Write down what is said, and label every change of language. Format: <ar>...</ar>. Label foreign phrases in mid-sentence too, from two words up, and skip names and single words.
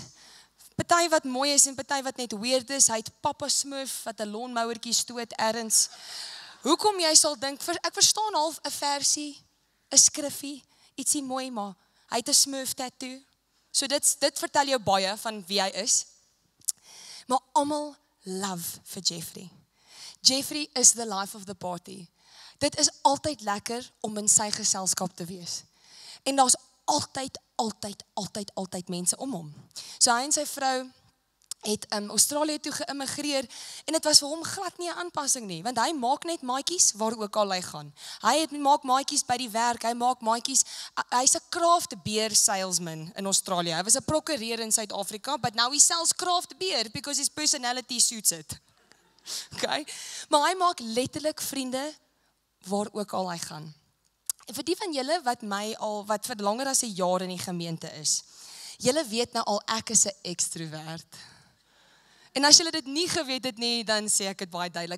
<af>Party wat mooi is en party wat net weird is. Hy het Papa Smurf wat 'n lawnmowertjie stoot ergens. Hoekom jy sal dink, ek verstaan half 'n versie, 'n skriffie, ietsie mooi, maar hy het 'n Smurf tattoo. So dit vertel jou baie van wie hy is. Maar almal love vir Jeffrey.</af> <en>Jeffrey is the life of the party.</en> <af>Dit is altyd lekker om in sy geselskap te wees. En daar's altyd mense om hom. So hy en sy vrou het Australië toe geïmmigreer en dit was vir hom glad nie 'n aanpassing nie, want hy maak net maatjies waar ook al hy gaan. Hy maak maatjies by die werk, hy maak maatjies, hy's 'n</af> <en>craft beer salesman</en> <af>in Australië. Hy was 'n prokureur in Suid-Afrika,</af> <en>but now he sells craft beer because his personality suits it. Okay?</en> <af>Maar hy maak letterlik vriende waar ook al hy gaan. En vir die van julle wat vir langer as 'n jaar in die gemeente is, julle weet nou al ek is 'n ekstrovert. En as julle dit nie geweet het nie, dan sê ek dit baie duidelik.</af>